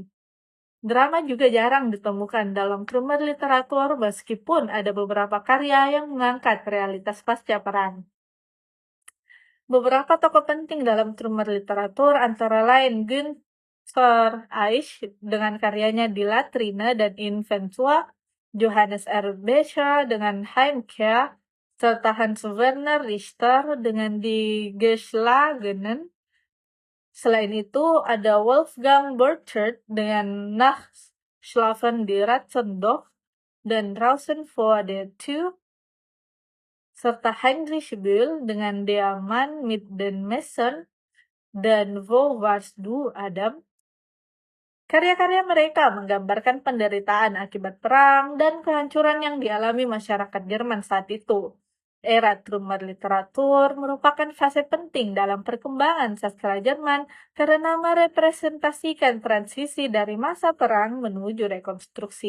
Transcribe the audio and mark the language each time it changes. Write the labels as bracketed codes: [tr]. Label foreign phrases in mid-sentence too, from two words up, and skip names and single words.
[id] Drama juga jarang ditemukan dalam trumer literatur meskipun ada beberapa karya yang mengangkat realitas pasca perang. Beberapa tokoh penting dalam trumer literatur antara lain Günther Eich dengan karyanya Die Latrine dan Inventua, Johannes R. Becher dengan Heimkehr, serta Hans Werner Richter dengan Die Geschlagenen. Selain itu, ada Wolfgang Borchert dengan Nach Schlafen die Ratzendorf dan Draußen vor der Tür, serta Heinrich Böll dengan Der Mann mit den Messern dan Wo warst du, Adam? Karya-karya mereka menggambarkan penderitaan akibat perang dan kehancuran yang dialami masyarakat Jerman saat itu. Era Trumer literatur merupakan fase penting dalam perkembangan sastra Jerman karena merepresentasikan transisi dari masa perang menuju rekonstruksi.